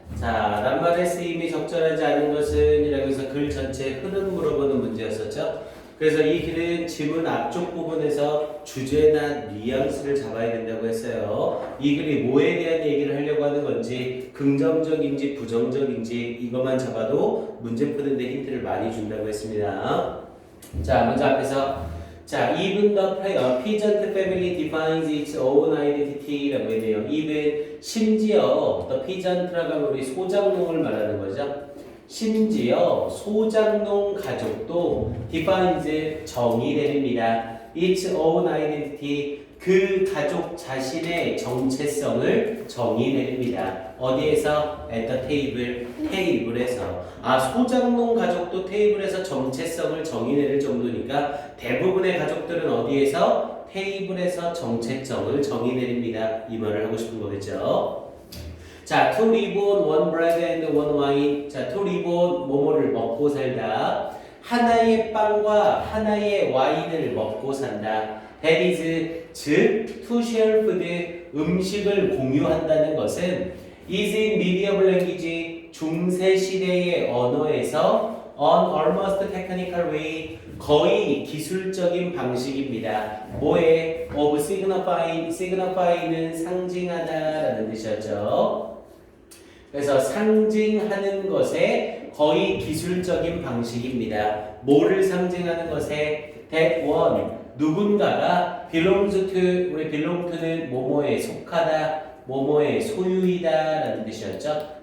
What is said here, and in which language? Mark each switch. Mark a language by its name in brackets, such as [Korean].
[Korean] 자, 낱말의 쓰임이 적절하지 않은 것은 이라고 해서 글 전체 흐름 물어보는 문제였었죠. 그래서 이 글은 지문 앞쪽 부분에서 주제나 뉘앙스를 잡아야 된다고 했어요. 이 글이 뭐에 대한 얘기를 하려고 하는 건지 긍정적인지 부정적인지 이것만 잡아도 문제 푸는데 힌트를 많이 준다고 했습니다. 자, 먼저 앞에서 자, [English] even the peasant family defines its own identity라고 했네요. [Korean] even 심지어 the peasant라고 하면 우리 소작농을 말하는 거죠. 심지어 소작농 가족도 defines 정의내립니다. [English] its own identity [Korean] 그 가족 자신의 정체성을 정의내립니다. 어디에서? [English] at the table [Korean] 테이블에서. 아, 소작농 가족도 테이블에서 정체성을 정의내릴 정도니까 대부분의 가족들은 어디에서? 테이블에서 정체성을 정의내립니다. 이 말을 하고 싶은 거겠죠. 자, [English] to live on one bread and one wine. [Korean] 자, [English] to live on [Korean] 뭐뭐를 먹고 살다. 하나의 빵과 하나의 와인을 먹고 산다. [English] That is, 즉, to share food, [Korean] 음식을 공유한다는 것은 [English] is in medieval language, [Korean] 중세시대의 언어에서 [English] on almost technical way, [Korean] 거의 기술적인 방식입니다. 뭐에? [English] of signifying, [Korean] signify는 상징하다라는 뜻이었죠. 그래서 상징하는 것에 거의 기술적인 방식입니다. 뭐를 상징하는 것에? [English] that one, [Korean] 누군가가 [English] belongs to, [Korean] 우리 belong to는 뭐뭐에 속하다, 뭐뭐의 소유이다 라는 뜻이었죠.